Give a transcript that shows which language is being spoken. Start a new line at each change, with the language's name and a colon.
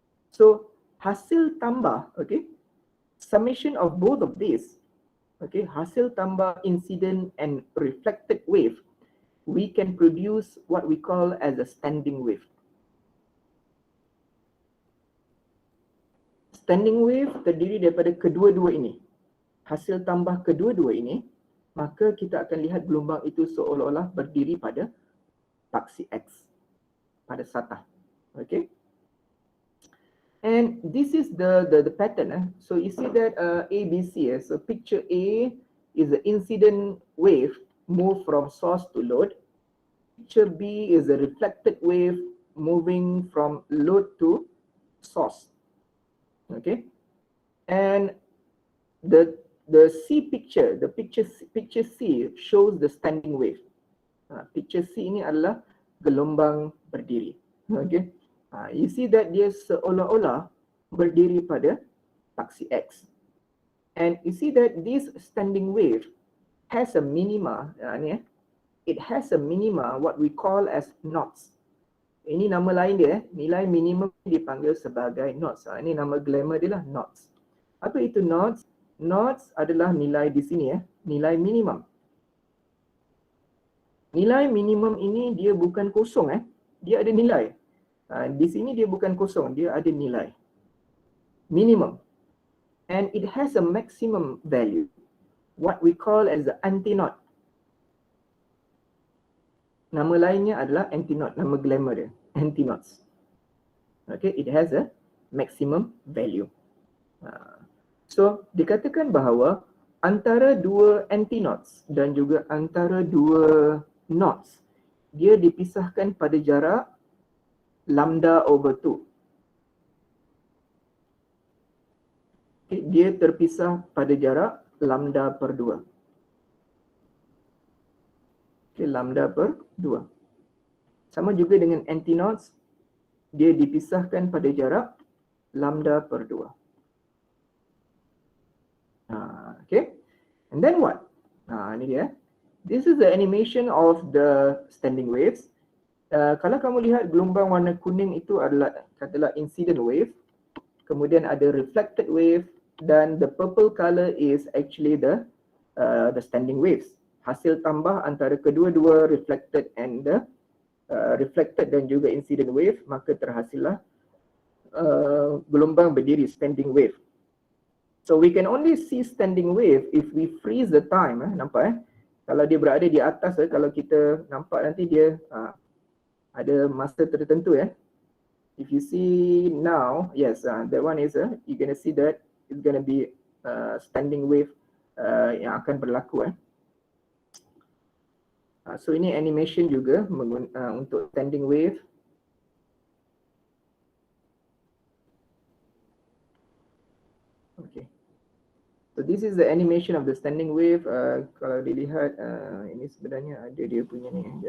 English: So
Malay: hasil tambah,
English: okay, summation of both of these, okay, hasil tambah incident and reflected wave, we can produce what we call as a standing wave.
Malay: Standing wave terdiri daripada kedua-dua ini. Hasil tambah kedua-dua ini, maka kita akan lihat gelombang itu seolah-olah berdiri pada paksi X, pada sata.
English: Okay. And this is the pattern. So you see that ABC. So picture A is the incident wave move from source to load. Picture B is a reflected wave moving from load to source. Okay, and the C picture, picture C shows the standing wave.
Malay: Picture C ini adalah gelombang berdiri.
English: Okay, you see that
Malay: dia seolah-olah berdiri pada paksi X,
English: and you see that this standing wave has a minima. It has a minima what we call as knots.
Malay: Ini nama lain dia, nilai minimum dipanggil sebagai knots. Ini nama glamour dia lah, knots. Apa itu knots? Knots adalah nilai di sini nilai minimum. Nilai minimum ini dia bukan kosong dia ada nilai. Di sini dia bukan kosong, dia ada nilai minimum.
English: And it has a maximum value, what we call as the anti-knot.
Malay: Nama lainnya adalah anti-knot, nama glamour dia, anti-knots.
English: Okay, it has a maximum value.
Malay: So, dikatakan bahawa antara dua anti-knots dan juga antara dua knots, dia dipisahkan pada jarak lambda over 2. Okay, dia terpisah pada jarak lambda per 2. Okay, lambda per 2. Sama juga dengan anti-knots, dia dipisahkan pada jarak lambda per 2.
English: Okay, and then what?
Malay: Ini dia.
English: This is the animation of the standing waves.
Malay: Kalau kamu lihat gelombang warna kuning itu adalah katalah incident wave. Kemudian ada
English: reflected wave dan the purple color is actually the standing waves.
Malay: Hasil tambah antara kedua-dua reflected and the reflected dan juga incident wave, maka terhasillah gelombang berdiri standing wave.
English: So we can only see standing wave if we freeze the time.
Malay: Nampak Kalau dia berada di atas, kalau kita nampak nanti dia ada masa tertentu
English: If you see now, yes, that one is you're gonna see that it's gonna be standing wave
Malay: yang akan berlaku So ini animation juga untuk standing wave.
English: Okay. So this is the animation of the standing wave.
Malay: Kalau dilihat ini sebenarnya ada dia punya ni